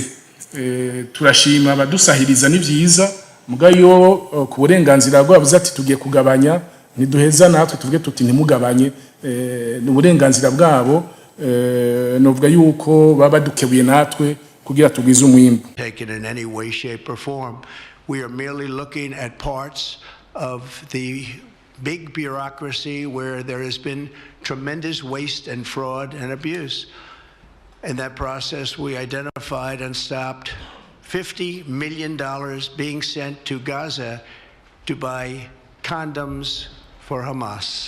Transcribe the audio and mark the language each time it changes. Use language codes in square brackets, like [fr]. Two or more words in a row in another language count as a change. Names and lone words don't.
[rn] Turashima abadusahiriza ni byiza mugayo ku burenganzira bwabo ati tugiye kugabanya ntiduheza natwe tuvuge tuti ntimugabanye n'uburenganzira bwabo novuga yuko baba badukebuye natwe kugira tugwize umwimbu. [en] Taken in any way, shape, or form. We are merely looking at parts of the big bureaucracy where there has been tremendous waste and fraud and abuse. In that process, we identified and stopped $50 million being sent to Gaza to buy condoms for Hamas.